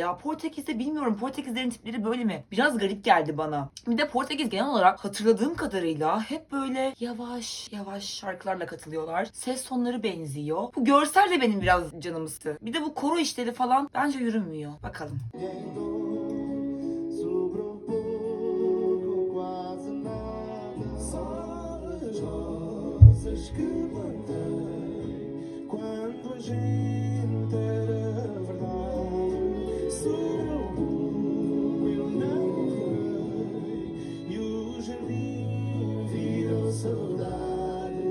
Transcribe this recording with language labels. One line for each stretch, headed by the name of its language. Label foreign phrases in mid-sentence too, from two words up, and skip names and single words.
Turkish: Portekiz'de bilmiyorum. Portekiz'de Portekizlerin tipleri böyle mi? Biraz garip geldi bana. Bir de Portekiz genel olarak hatırladığım kadarıyla hep böyle yavaş yavaş şarkılarla katılıyorlar. Ses tonları benziyor. Bu görsel de benim biraz canımı sıktı. Bir de bu koro işleri falan bence yürümüyor. Bakalım.
Portuguese: Sobre um pouco, quase nada. Só as rosas que plantei quando a gente era verdade. Sobre um pouco eu não errei e o jardim virou saudade.